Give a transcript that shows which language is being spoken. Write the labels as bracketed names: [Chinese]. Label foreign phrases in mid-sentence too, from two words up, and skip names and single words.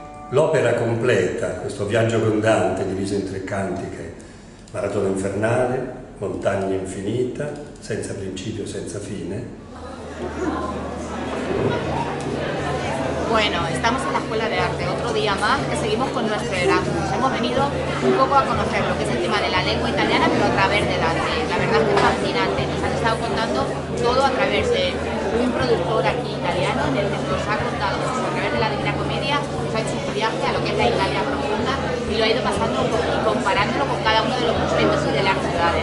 [Italian] L'opera completa, questo viaggio con Dante diviso in 3 cantiche, Maratona infernale, Montagna infinita, senza principio, senza fine. [Spanish] Bueno, estamos en la Escuela de Arte, otro día más que seguimos con nuestro Erasmus. Hemos venido un poco a conocer lo que es el tema de la lengua italiana, pero a través de Dante. La verdad es que es fascinante, nos han estado contando todo a través de un productor aquí italiano, en el que nos ha contado, pues, a través de la Divina Comedia, nos ha hecho un viaje a lo que es la Italia profunda y lo ha ido pasando y comparándolo con cada uno de los monumentos y de las ciudades.